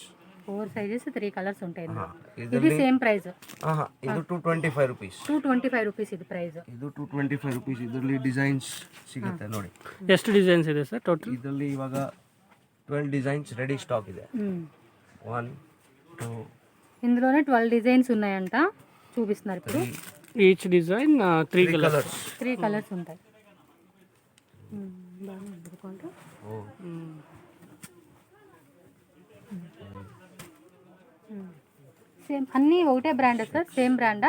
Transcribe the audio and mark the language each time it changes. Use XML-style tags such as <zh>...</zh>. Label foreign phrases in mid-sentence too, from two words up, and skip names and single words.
<te>4 ಸೈಜಸ್, 3 ಕಲರ್ಸ್ ఉంటాయి. ಇದು</te> <kn>ಇದರಲ್ಲಿ</kn> <en>same price?</en> <kn>ಇದು 225 rupees. 225 rupees ಇದು ಪ್ರೈಸ್. ಇದು 225 rupees. ಇದರಲ್ಲಿ ಡಿಸೈನ್ಸ್ ಸಿಗುತ್ತೆ ನೋಡಿ. ಎಷ್ಟು ಡಿಸೈನ್ಸ್ ಇದೆ ಸರ್ ಟೋಟಲ್? ಇದರಲ್ಲಿ ಇವಾಗ 12 ಡಿಸೈನ್ಸ್</kn> <en>ready stock</en> <kn>ಇದೆ. 1, 2,</kn> <te>ఇందులోనే 12 డిజైన్స్ ఉన్నాయంట, చూపిస్తున్నారు ఇప్పుడు.</te> <en>each design 3 colors.</en> <te>3 కలర్స్ ఉంటాయి. సేమ్ అన్ని ఒకటే బ్రాండ్ సార్? సేమ్ బ్రాండా?</te>